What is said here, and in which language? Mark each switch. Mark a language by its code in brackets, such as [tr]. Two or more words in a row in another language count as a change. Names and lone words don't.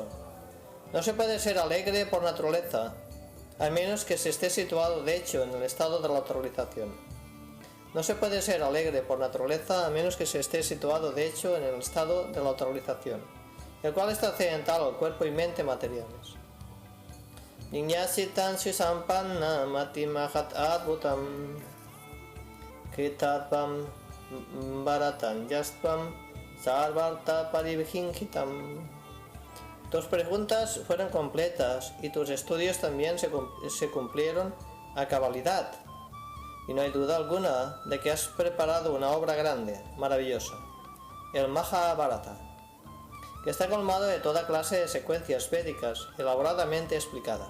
[es] No se puede ser alegre por naturaleza, a menos que se esté situado de hecho en el estado de la autorrealización. No se puede ser alegre por naturaleza a menos que se esté situado de hecho en el estado de la autorrealización, el cual está accidental al cuerpo y mente materiales. [sa] Niñasitan Sisampanna Mati Mahat Advutam Kritatvam Bharatan Yastvam Sarvarta Paribhinkitam. [es] Tus preguntas fueron completas y tus estudios también se cumplieron a cabalidad. Y no hay duda alguna de que has preparado una obra grande, maravillosa, el Mahabharata, que está colmado de toda clase de secuencias védicas elaboradamente explicadas.